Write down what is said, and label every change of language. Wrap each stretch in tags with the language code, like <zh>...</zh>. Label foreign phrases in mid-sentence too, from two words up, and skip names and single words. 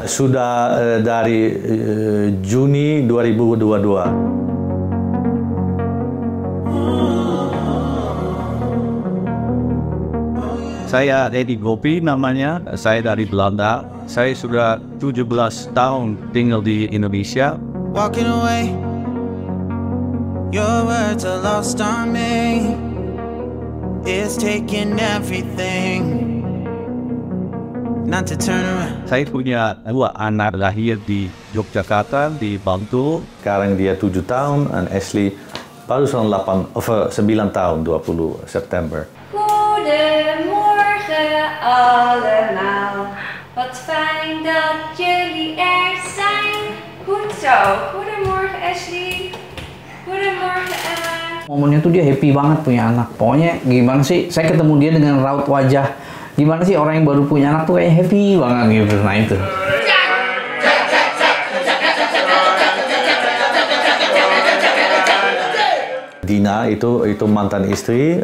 <id>Sudah dari Juni 2022. Saya Edi Gopi namanya. Saya dari Belanda. Saya sudah 17 tahun tinggal di Indonesia.</id> <en>Walking away, your words are lost on me. It's taking everything not to turn around.</en> <id>Saya punya dua anak lahir di Yogyakarta, di Bantul. Sekarang dia 7 tahun, dan Ashley baru 9 tahun, 20 September.</id> <nl>Goedemorgen allemaal, wat fijn dat jullie er zijn. Goed zo, goedemorgen Ashley, goedemorgen Emma.</nl> <id>Momennya tuh dia happy banget punya anak. Pokoknya gimana sih, saya ketemu dia dengan raut wajah. Gimana sih orang yang baru punya anak tuh kayak happy banget gitu. Nah itu. Dina itu mantan istri.</id>